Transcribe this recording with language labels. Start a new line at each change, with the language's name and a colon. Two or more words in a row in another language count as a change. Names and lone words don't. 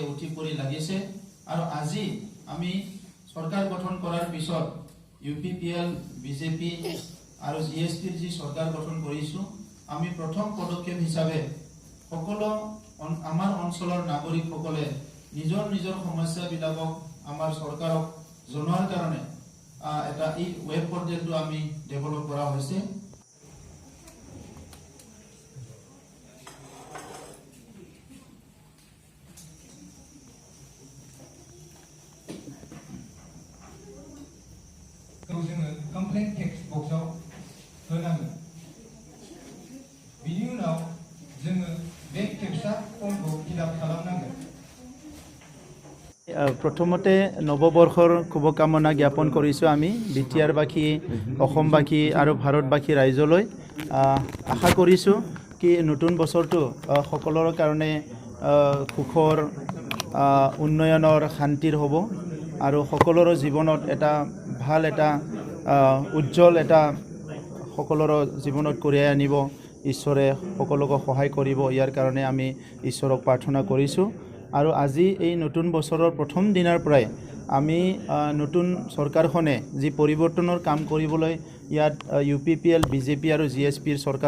Assamese: উঠি পৰি লাগিছে আৰু আজি আমি চৰকাৰ গঠন কৰাৰ পিছত UPPL বিজেপি আৰু GSPৰ যি চৰকাৰ গঠন কৰিছো আমি প্ৰথম পদক্ষেপ হিচাপে সকলো আমাৰ অঞ্চলৰ নাগৰিকসকলে নিজৰ সমস্যাবিলাকক আমাৰ চৰকাৰক জনোৱাৰ কাৰণে এটা এই
English: web portal
Assamese: আমি ডেভেলপ কৰা হৈছে
Bodo: जोङो
English: complaint text box
Bodo: होनांगोन बिनि उनाव जोङो बे टेक्स्टआ फर्मखौ फिलआप खालामनांगोन
Assamese: প্ৰথমতে নৱবৰ্ষৰ শুভকামনা জ্ঞাপন কৰিছোঁ আমি বিটিআৰবাসী অসমবাসী আৰু ভাৰতবাসী ৰাইজলৈ আশা কৰিছোঁ কি নতুন বছৰটো সকলোৰে কাৰণে সুখৰ উন্নয়নৰ শান্তিৰ হ'ব আৰু সকলোৰে জীৱনত এটা ভাল এটা উজ্জ্বল এটা সকলোৰে জীৱনত কঢ়িয়াই আনিব ঈশ্বৰে সকলোকে সহায় কৰিব ইয়াৰ কাৰণে আমি ঈশ্বৰক প্ৰাৰ্থনা কৰিছোঁ আৰু আজি এই নতুন বছৰৰ প্ৰথম দিনৰ পৰাই আমি নতুন চৰকাৰখনে যি পৰিৱৰ্তনৰ কাম কৰিবলৈ ইয়াত UPPL বিজেপি আৰু GSPৰ চৰকাৰ